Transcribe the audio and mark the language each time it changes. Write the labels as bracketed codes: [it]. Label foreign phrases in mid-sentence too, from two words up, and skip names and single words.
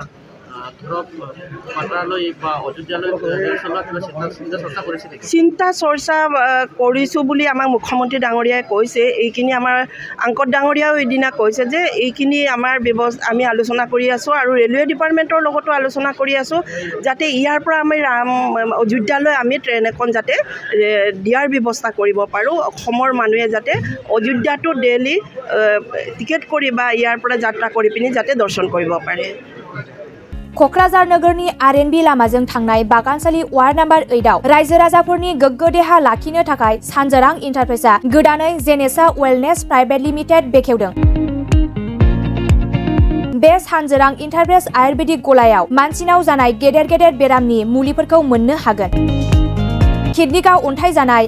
[as] চিন্তা চৰ্চা কৰিছোঁ বুলি আমাক মুখ্যমন্ত্ৰী ডাঙৰীয়াই কৈছে এইখিনি আমাৰ আংকট ডাঙৰীয়াও এদিনা কৈছে যে এইখিনি আমাৰ আমি আলোচনা কৰি আছোঁ আৰু [en] railway department [as] লগতো আলোচনা কৰি আছোঁ যাতে ইয়াৰ পৰা আমি অযোধ্যালৈ আমি ট্ৰেইন এখন যাতে দিয়াৰ ব্যৱস্থা কৰিব পাৰোঁ অসমৰ মানুহে যাতে অযোধ্যাটো [en] daily ticket [as] কৰি বা ইয়াৰ পৰা যাত্ৰা কৰি পিনি যাতে দৰ্শন কৰিব পাৰে [brx] क'क्राझार नगरनि आरएनबी लामाजों थांनाय बागानसालि [en] ward number [brx] 8 आव रायजो राजाफोरनि गोग्गो देहा लाखिनो थाखाय सानजोरां इन्टारप्राइजआ गोदानै जेनेसा वेलनेस [en] private limited [brx] बेखेवदों बे सानजोरां इन्टारप्राइज आयुर्वेदिक गलायाव मानसिनाव जानाय गेदेर बेरामनि मुलिफोरखौ मोननो हागोन किडनिकाव अन्थाइ जानाय